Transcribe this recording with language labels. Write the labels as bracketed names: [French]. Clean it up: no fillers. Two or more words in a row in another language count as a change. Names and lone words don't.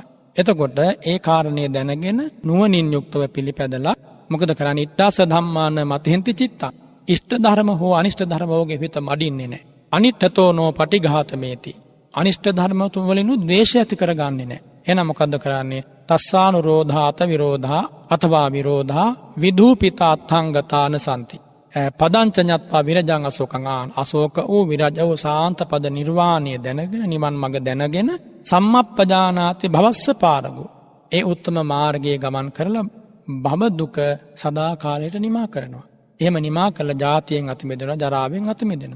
[Sinhala] එතකොට ඒ කාරණේ දැනගෙන නුවණින් යුක්තව පිළිපැදලා මොකද කරන්නේ? [Pali] ඉට්ඨාස ධම්මාන මතෙන්ති චිත්තං. [Sinhala] ඉෂ්ඨ ධර්ම හෝ අනිෂ්ඨ ධර්ම වගේ හිත මඩින්නේ නැහැ. [Pali] අනිට්ඨතෝ නෝ පටිඝාතමේති. [Sinhala] අනිෂ්ඨ ධර්ම වලින් ද්වේෂය ඇති කරගන්නේ නැහැ. එහෙනම් මොකද්ද කරන්නේ? [Pali] තස්සානුරෝධාත විරෝධා අथवा විරෝධා විදූපිතා අත්ථංගතාන සම්ති. පදංච ඤත්වා විරජං අශෝකං [Sinhala] අශෝක වූ විරජ වූ සාන්ත පද නිර්වාණය දැනගෙන නිවන් මඟ දැනගෙන [Pali] සම්මප්පජානාති භවස්ස පාරගෝ. [Sinhala] ඒ උත්තම මාර්ගයේ ගමන් කරලා භව දුක සදා කාලයට නිමා කරනවා. එහෙම නිමා කළ ජාතියෙන් අත මිදෙනවා, ජරාවෙන් අත මිදෙනවා.